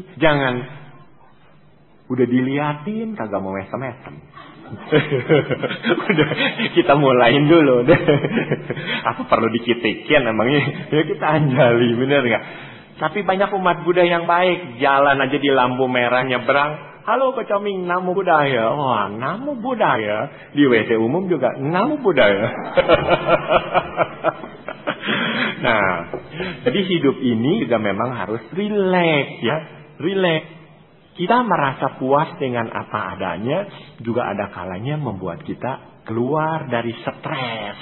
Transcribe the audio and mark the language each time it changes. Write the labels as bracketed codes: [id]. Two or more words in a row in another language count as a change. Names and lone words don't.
[id] Jangan udah diliatin kagak mau mesem-mesem. Udah, kita mulain dulu deh. Apa perlu dikitikin emangnya? Ya kita anjali, bener gak? Tapi banyak umat Buddha yang baik. Jalan aja di lampu merah nyebrang. Halo Ko Coming, [pi] namo Buddhaya. Wah, namo Buddhaya. [id] Di WC umum juga [pi] namo Buddhaya. [id] Nah, jadi hidup ini juga memang harus rileks ya. Rileks. Kita merasa puas dengan apa adanya, juga ada kalanya membuat kita keluar dari stres.